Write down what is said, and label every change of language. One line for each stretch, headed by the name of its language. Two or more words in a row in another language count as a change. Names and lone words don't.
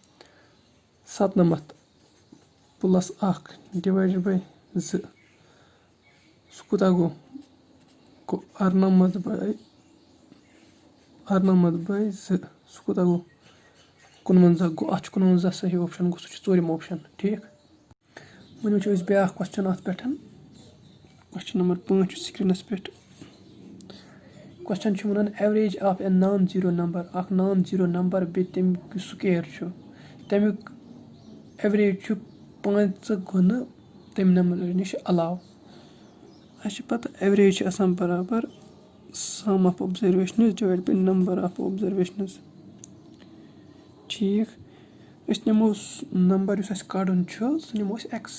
Kashmiri: 97 + 1
English: divide by
Kashmiri: 2 سُہ کوٗتاہ گوٚو 98/2 سُہ کوٗتاہ گوٚو 55 گوٚو اَتھ چھُ 55 صحیح اوپشن گوٚو سُہ چھُ ژوٗرِم اوپشن ٹھیٖک وۄنۍ وٕچھو أسۍ بیٛاکھ کوسچن اَتھ پٮ۪ٹھ
English: question number
Kashmiri: 5 چھُ سِکریٖنَس پٮ۪ٹھ کوسچن چھُ وَنان
English: average of a non zero number
Kashmiri: اکھ
English: non zero number
Kashmiri: بیٚیہِ تَمیُک یُس سُکیر چھُ تَمیُک ایوریج چھُ 5 گُنہٕ تَمہِ نمبر نِش علاوٕ اَسہِ چھِ پَتہ ایوریج چھِ آسان برابر
English: sum of observations divide by number of observations
Kashmiri: ٹھیٖک أسۍ نِمو نمبر یُس اَسہِ کَڑُن چھُ سُہ نِمو أسۍ